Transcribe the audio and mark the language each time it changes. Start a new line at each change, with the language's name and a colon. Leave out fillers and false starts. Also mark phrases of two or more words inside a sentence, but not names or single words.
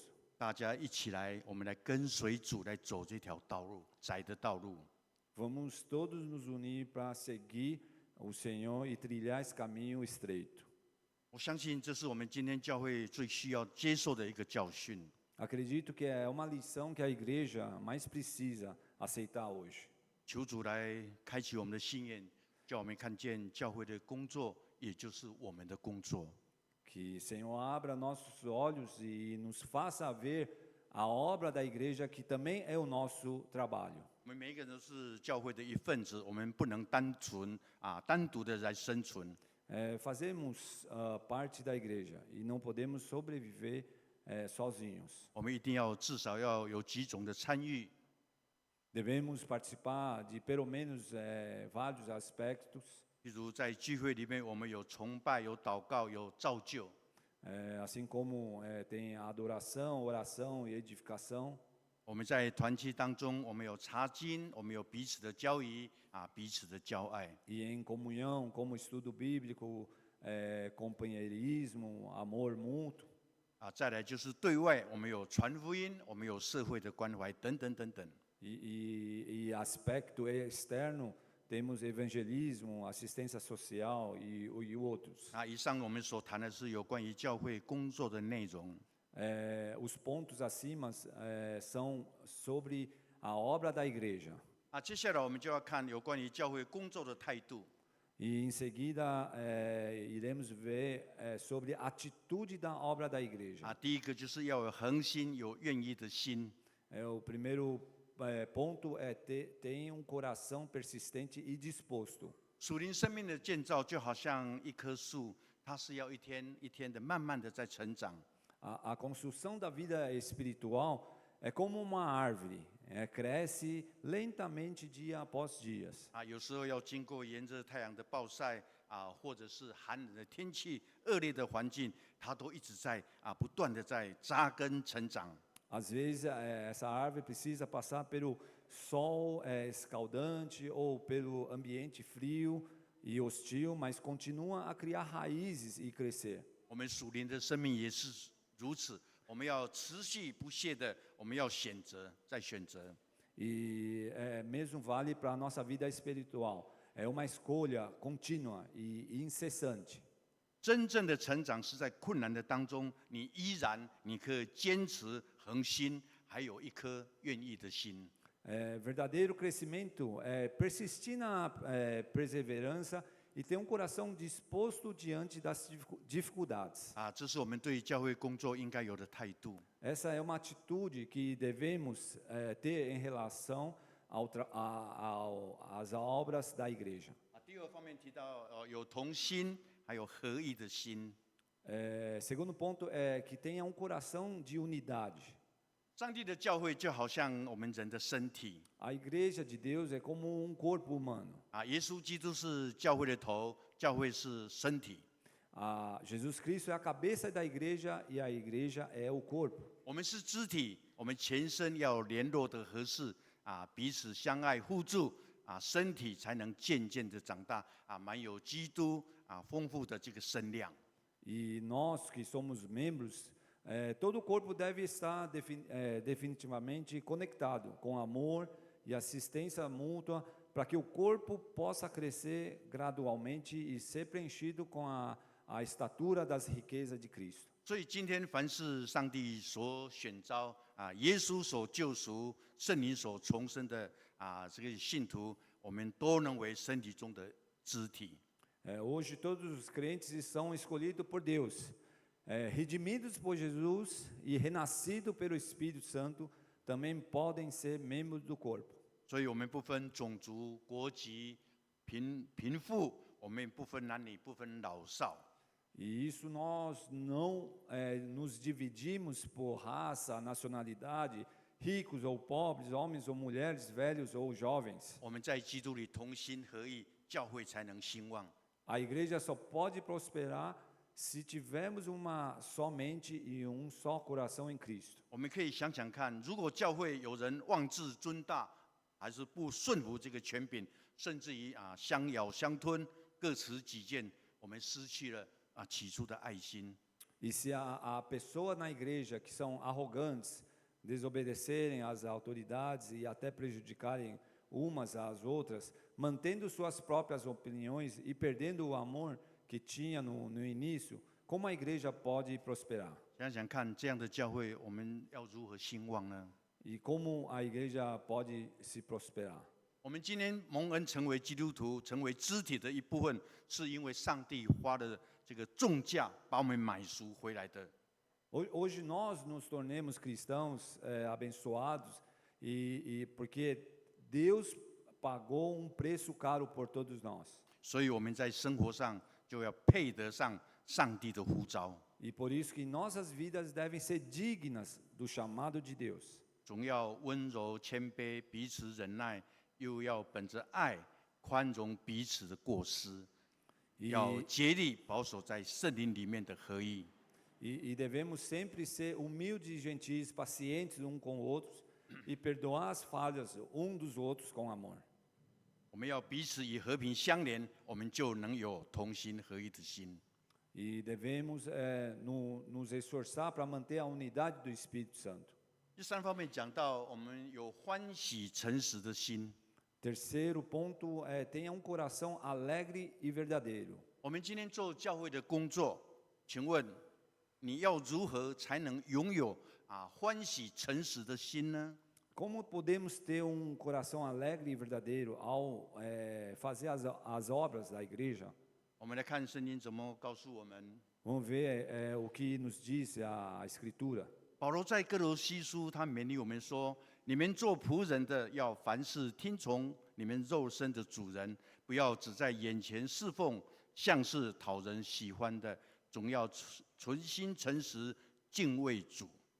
Chinese: 大家一起来，我们来跟随主，来走这条道路，窄的道路。
Portuguese: Vamos todos nos unir para seguir o Senhor e trilhar esse caminho estreito.
Chinese: 我相信这是我们今天教会最需要接受的一个教训。
Portuguese: Acredito que é uma lição que a igreja mais precisa aceitar hoje.
Chinese: 求主来开启我们的心眼，叫我们看见教会的工作，也就是我们的工作。
Portuguese: Que Senhor abra nossos olhos e nos faça ver a obra da igreja que também é o nosso trabalho.
Chinese: 我们每一个人都是教会的一份子，我们不能单独的来生存。
Portuguese: Fazemos parte da igreja e não podemos sobreviver sozinhos.
Chinese: 我们一定要至少要有几种的参与。
Portuguese: Devemos participar de pelo menos vários aspectos.
Chinese: 例如在聚会里面，我们有崇拜、有祷告、有造就。
Portuguese: Assim como tem a adoração, oração e edificação.
Chinese: 我们在团契当中，我们有查经，我们有彼此的交谊彼此的交爱。
Portuguese: E em comunhão, como estudo bíblico, companheirismo, amor mútuo.
Chinese: 再来就是对外，我们有传福音，我们有社会的关怀等等等等。
Portuguese: E aspecto externo, temos evangelismo, assistência social e outros.
Chinese: 以上我们所谈的是有关于教会工作的内容。
Portuguese: Os pontos acima são sobre a obra da igreja.
Chinese: 接下来我们就要看有关于教会工作的态度。
Portuguese: E em seguida iremos ver sobre a atitude da obra da igreja.
Chinese: 第一个就是要有恒心，有愿意的心。
Portuguese: O primeiro ponto é ter um coração persistente e disposto.
Chinese: 属灵生命的建造就好像一棵树，它是要一天一天的慢慢的在成长。
Portuguese: A construção da vida espiritual é como uma árvore, cresce lentamente dia após dias.
Chinese: 有时候要经过炎热太阳的暴晒或者是寒冷的天气、恶劣的环境，它都一直在不断的在扎根成长。
Portuguese: Às vezes essa árvore precisa passar pelo sol escaldante ou pelo ambiente frio e hostil, mas continua a criar raízes e crescer.
Chinese: 我们属灵的生命也是如此，我们要持续不懈的，我们要选择，再选择。
Portuguese: E mesmo vale para a nossa vida espiritual. É uma escolha contínua e incessante.
Chinese: 真正的成长是在困难的当中，你依然可以坚持恒心，还有一颗愿意的心。
Portuguese: Verdadeiro crescimento é persistir na perseverança e ter um coração disposto diante das dificuldades.
Chinese: 这是我们对教会工作应该有的态度。
Portuguese: Essa é uma atitude que devemos ter em relação às obras da igreja.
Chinese: 第二方面提到有同心，还有合一的心。
Portuguese: Segundo ponto é que tenha um coração de unidade.
Chinese: 上帝的教会就好像我们人的身体。
Portuguese: A igreja de Deus é como um corpo humano.
Chinese: 耶稣基督是教会的头，教会是身体。
Portuguese: Jesus Cristo é a cabeça da igreja e a igreja é o corpo.
Chinese: 我们是肢体，我们全身要联络的合适彼此相爱互助身体才能渐渐的长大满有基督丰富的这个身量。
Portuguese: E nós que somos membros, todo o corpo deve estar definitivamente conectado com amor e assistência mútua, para que o corpo possa crescer gradualmente e ser preenchido com a estatura das riquezas de Cristo.
Chinese: 所以今天凡是上帝所选召耶稣所救赎、圣灵所重生的这个信徒，我们都能为身体中的肢体。
Portuguese: Hoje todos os crentes são escolhidos por Deus, redimidos por Jesus e renascidos pelo Espírito Santo, também podem ser membros do corpo.
Chinese: 所以我们不分种族、国籍、贫富，我们不分男女，不分老少。
Portuguese: E isso nós não nos dividimos por raça, nacionalidade, ricos ou pobres, homens ou mulheres, velhos ou jovens.
Chinese: 我们在基督里同心合意，教会才能兴旺。
Portuguese: A igreja só pode prosperar se tivermos uma só mente e só coração em Cristo.
Chinese: 我们可以想想看，如果教会有人妄自尊大，还是不顺服这个权柄，甚至于相咬相吞，各持己见，我们失去了起初的爱心。
Portuguese: E se há pessoas na igreja que são arrogantes, desobedecerem às autoridades e até prejudicarem umas às outras, mantendo suas próprias opiniões e perdendo o amor que tinha no início, como a igreja pode prosperar?
Chinese: 想想看，这样的教会，我们要如何兴旺呢？
Portuguese: E como a igreja pode se prosperar?
Chinese: 我们今天蒙恩成为基督徒，成为肢体的一部分，是因为上帝花了这个重价把我们买赎回来的。
Portuguese: Hoje nós nos tornemos cristãos abençoados e porque Deus pagou preço caro por todos nós.
Chinese: 所以我们在生活上就要配得上上帝的呼召。
Portuguese: E por isso que nossas vidas devem ser dignas do chamado de Deus.
Chinese: 总要温柔谦卑，彼此忍耐，又要本着爱宽容彼此的过失，要竭力保守在圣灵里面的合一。
Portuguese: E devemos sempre ser humildes, gentis, pacientes com outros e perdoar as falhas dos outros com amor.
Chinese: 我们要彼此以和平相连，我们就能有同心合一的心。
Portuguese: E devemos nos esforçar para manter a unidade do Espírito Santo.
Chinese: 第三方面讲到，我们有欢喜诚实的心。
Portuguese: Terceiro ponto tenha coração alegre e verdadeiro.
Chinese: 我们今天做教会的工作，请问你要如何才能拥有欢喜诚实的心呢？
Portuguese: Como podemos ter coração alegre e verdadeiro ao fazer as obras da igreja?
Chinese: 我们来看圣经怎么告诉我们。
Portuguese: Vamos ver o que nos diz a Escritura.
Chinese: 保罗在哥罗西书，他勉励我们说：你们做仆人的，要凡事听从你们肉身的主人，不要只在眼前侍奉，像是讨人喜欢的，总要存心诚实，敬畏主。